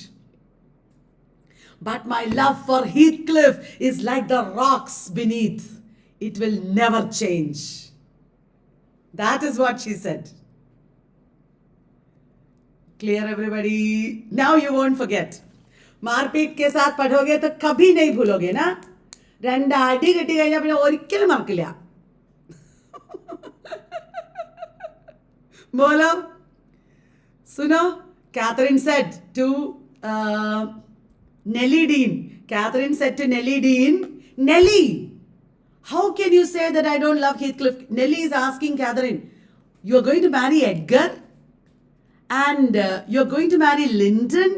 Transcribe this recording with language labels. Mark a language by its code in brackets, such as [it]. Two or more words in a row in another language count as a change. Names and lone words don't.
[en] But my love for Heathcliff is like the rocks beneath. It will never change. That is what she said. Clear everybody? Now you won't forget. [hi] मारपीट के साथ पढ़ोगे तो कभी नहीं भूलोगे ना. [ml] രണ്ട് അടി കിട്ടി കഴിഞ്ഞാൽ പിന്നെ ഒരിക്കലും മറക്കില്ല. [hi] बोलो सुनो. [en] Catherine said to Nellie Dean. Catherine said to Nellie Dean, Nellie, how can you say that I don't love Heathcliff? Nellie is asking Catherine, you're going to marry Edgar and you're going to marry Linton?